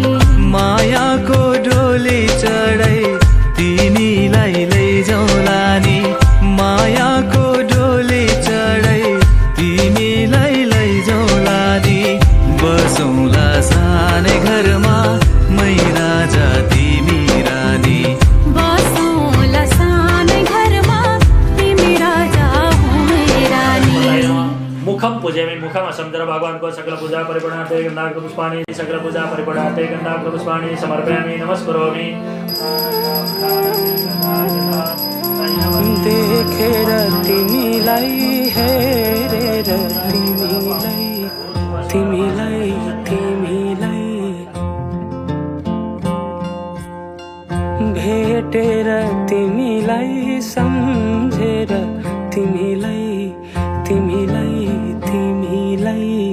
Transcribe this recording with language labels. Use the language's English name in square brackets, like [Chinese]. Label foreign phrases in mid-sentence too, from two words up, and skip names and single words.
[Nepali] मायाको डोली चढाइ तिमीलाई लैजाउँला नि मायाको डोली चढाइ तिमीलाई लैजाउँला नि बसौँला सानै घरमा मै राजा तिमी रानी बसौँला सानै घरमा तिमी राजा हो मै रानी [Sanskrit] मुखम पूजयामि मुखम असंदर भगवानको सकल पूजा परिपूर्णार्थे गन्धाग्र पुष्पाणि सकल पूजा परिपूर्णार्थे गन्धाग्र पुष्पाणि समर्पयामि नमस्करोमि [Nepali] देखेर तिमीलाई हेरेर तिमीलाई तिमीलाई तिमीलाई भेटेर तिमीलाई सम्झेर तिमीलाई तिमीलाई तिमीलाई